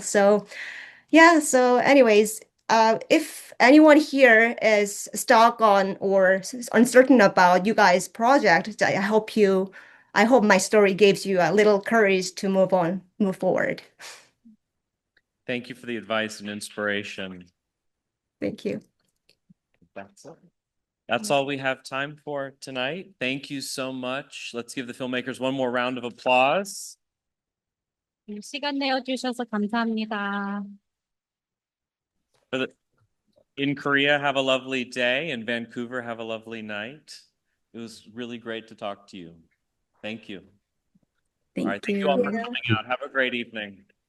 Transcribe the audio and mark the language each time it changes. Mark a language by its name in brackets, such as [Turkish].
[English] So yeah, so anyways, if anyone here is stuck on or uncertain about you guys' project, I hope my story gives you a little courage to move forward. Thank you for the advice and inspiration. Thank you. That's it. That's all we have time for tonight. Thank you so much. Let's give the filmmakers one more round of applause. [Korean] 시간 내어주셔서 감사합니다. [English] In Korea, have a lovely day. In Vancouver, have a lovely night. It was really great to talk to you. Thank you. All right, thank you all for coming out. Have a great evening.